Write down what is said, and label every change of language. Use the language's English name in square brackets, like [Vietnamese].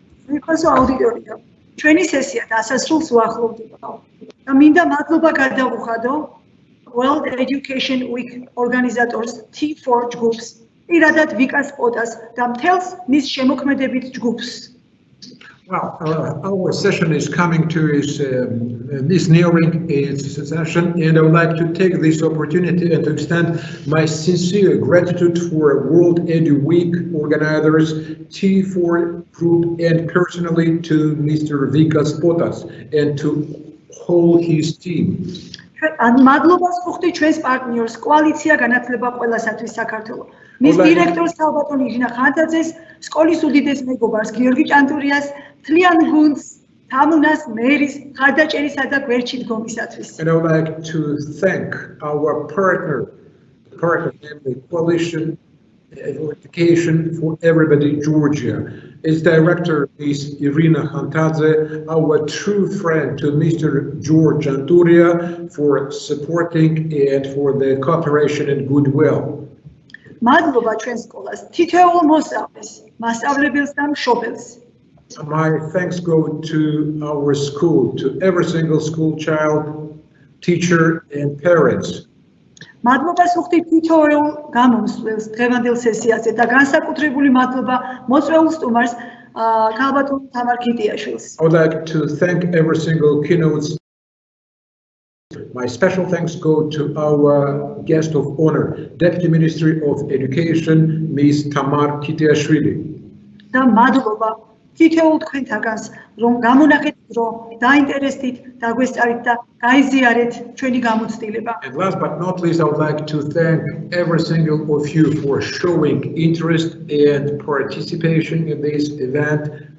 [English] Because [Georgian] auditorია, ჩვენი სესია დასასრულს ვახლოვდება. და მინდა მადლობა გადავუხადო World Education Week [English] organizators [Georgian] T4 ჯგუფს, პირადად ვიკას პოტას და მთელს მის შემოქმედებით ჯგუფს. [English] Well, our session is coming to is nearing its session, and I would like to take this opportunity and to extend my sincere gratitude for World Edu Week organizers, T4 group, and personally to Mr. Vikas Potas and to whole his team. [Georgian] მადლობას ვუხდი ჩვენს პარტნიორს, კოალიცია განათლება ყველასათვის საქართველო. მის დირექტორს ქალბატონ ირინა ხანძაძეს, სკოლის უდიდეს მეგობარს გიორგი ჭანტურიას, თლიან გუნდს, თამუნას, მერის, ხარდაჭერისა და გვერდში დგომისათვის. [English] And I would like to thank our partner, namely Coalition for Education for Everybody Georgia. Its director is Irina Khantadze, our true friend to Mr. George Anturia for supporting and for the cooperation and goodwill. [Georgian] მადლობა ჩვენ სკოლას, თითოეულ მოსწავლეს, მასწავლებელს და მშობელს. [English] My thanks go to our school, to every single school child, teacher and parents. [Georgian] მადლობას ვუხდი თითოეულ გამომსვლელს დღევანდელ სესიაზე და განსაკუთრებული მადლობა მოწვეულ სტუმარს ქალბატონ თამარ ქიტიაშვილს. [English] I would like to thank every single keynote. My special thanks go to our guest of honor, Deputy Ministry of Education, Ms. Tamar Kitiashvili. [Georgian] და მადლობა თითოეულ თქვენთაგანს, რომ გამონახეთ დრო, დაინტერესდით, დაგვესწარით და გაიზიარეთ ჩვენი გამოცდილება. [English] And last but not least, I would like to thank every single of you for showing interest and participation in this event.